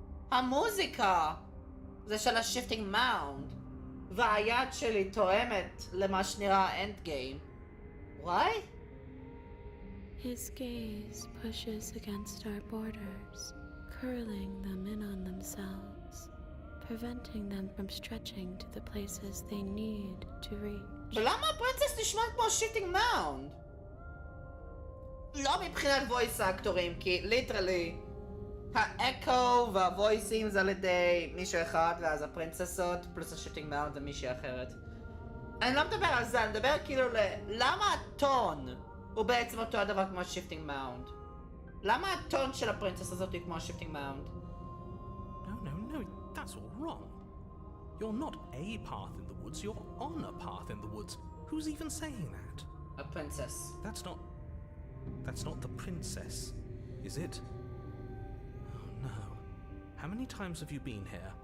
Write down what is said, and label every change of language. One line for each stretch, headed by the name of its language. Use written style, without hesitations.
Hebrew: המוזיקה זה של השיפטינג מאונד, והיד שלי תואמת למה שנראה אנד גיים.
English: Why? His gaze pushes against our borders, curling them in on themselves, preventing them from stretching to the places they need to reach.
Hebrew: ולמה הפרינצס נשמעת כמו שיפטינג מאונד? לא מבחינת וויס האקטורים, כי ליטרלי האקו והוויסים זה על ידי מישהו אחד, ואז הפרינצסות פלוס השיפטינג מאונד זה מישהי אחרת. אני לא מדבר על זה, אני מדבר כאילו למה הטון הוא בעצם אותו הדבר כמו השיפטינג מאונד? למה הטון של הפרינצס הזאת היא כמו השיפטינג מאונד?
English: No, that's all wrong. You're not a path in the woods, you're on a path in the woods. Who's even saying that? A princess. That's not the princess, is it? Oh no. How many times have you been here?